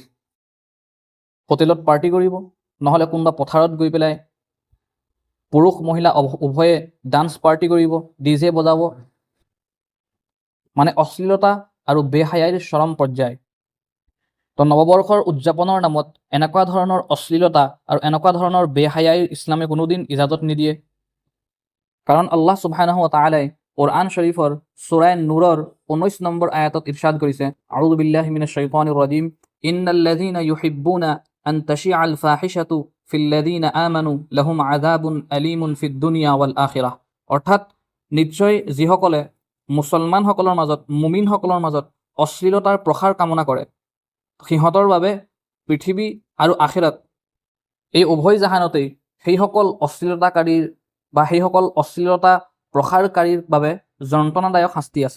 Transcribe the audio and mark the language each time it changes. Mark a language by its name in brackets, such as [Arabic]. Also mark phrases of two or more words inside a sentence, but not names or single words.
[Assamese] হোটেলত পাৰ্টি কৰিব, নহ'লে কোনোবা পথাৰত গৈ পেলাই পুৰুষ মহিলা উভয়ে [English] dance party [Assamese] কৰিব, ডিজে বজাব, মানে অশ্লীলতা আৰু বেহায়াইৰ চৰম পৰ্যায়। তো নৱবৰ্ষৰ উদযাপনৰ নামত এনেকুৱা ধৰণৰ অশ্লীলতা আৰু এনেকুৱা ধৰণৰ বেহায়াইৰ ইছলামে কোনোদিন ইজাজত নিদিয়ে। কাৰণ আল্লাহ [Arabic] سبحانه وتعالى [Assamese] কুৰআন শৰীফৰ সূৰা নূৰৰ 19 নম্বৰ আয়াতত ইৰশাদ কৰিছে, [Arabic] أعوذ بالله من الشيطان الرجيم إن الذين يحبون أن تشيع الفاحشة في الذين آمنوا لهم عذاب أليم في الدنيا والآخرة. [Assamese] অৰ্থাৎ নিশ্চয় যিসকলে মুছলমানসকলৰ মাজত, মুমিনসকলৰ মাজত অশ্লীলতাৰ প্ৰসাৰ কামনা কৰে, সিহঁতৰ বাবে পৃথিৱী আৰু আখিৰাত এই উভয় জাহানতেই সেইসকল অশ্লীলতাকাৰীৰ বা সেইসকল অশ্লীলতা প্ৰসাৰকাৰীৰ বাবে যন্ত্ৰণাদায়ক শাস্তি আছে।